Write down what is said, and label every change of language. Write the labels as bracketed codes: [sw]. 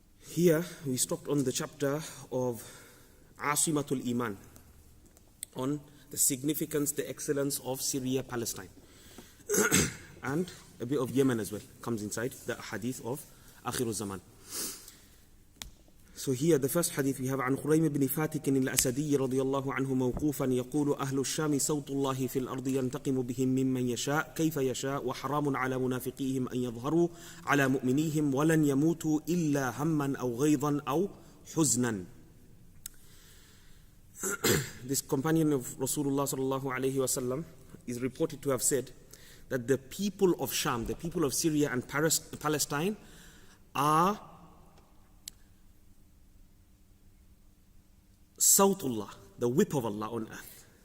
[en] Here we stopped on the chapter of Asimatul Iman, on the significance, the excellence of Syria, Palestine. And a bit of Yemen as well comes inside the hadith of Akhirul Zaman. So here the first hadith we have [ar] عن خريم بن فاتك الأسدي رضي الله عنه موقوفا يقول أهل الشام صوت الله في الأرض ينتقم بهم ممن يشاء كيف يشاء وحرام على منافقيهم أن يظهروا على مؤمنيهم ولن يموتوا إلا هما أو غيظا أو حزنا. [en] This companion of Rasulullah sallallahu alayhi wasallam is reported to have said that the people of Sham, the people of Syria and Palestine are Sawtullah, the whip of Allah on earth.